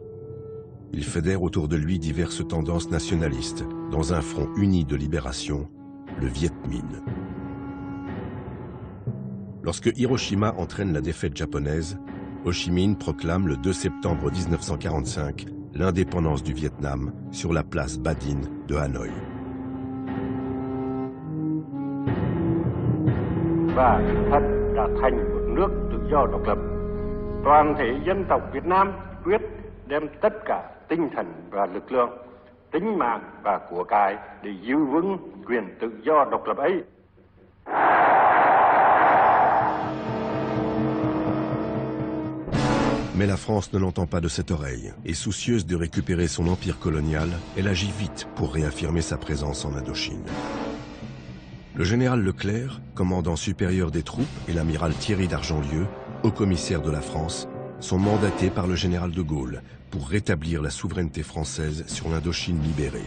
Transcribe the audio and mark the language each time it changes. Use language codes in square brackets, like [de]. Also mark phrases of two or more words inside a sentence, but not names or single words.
[fr] Il fédère autour de lui diverses tendances nationalistes dans un front uni de libération, le Viet Minh. Lorsque Hiroshima entraîne la défaite japonaise, Ho Chi Minh proclame le 2 septembre 1945 l'indépendance du Vietnam sur la place Ba Dinh de Hanoï. [vi] Và thật đã thành một nước tự do độc lập. Toàn thể dân tộc Việt Nam quyết đem tất cả tinh thần và lực lượng, tính mạng và của cải để giữ vững quyền tự do độc lập ấy. [fr] Mais la France ne l'entend pas de cette oreille, et soucieuse de récupérer son empire colonial, elle agit vite pour réaffirmer sa présence en Indochine. Le général Leclerc, commandant supérieur des troupes, et l'amiral Thierry d'Argentlieu, haut-commissaire de la France, sont mandatés par le général de Gaulle pour rétablir la souveraineté française sur l'Indochine libérée.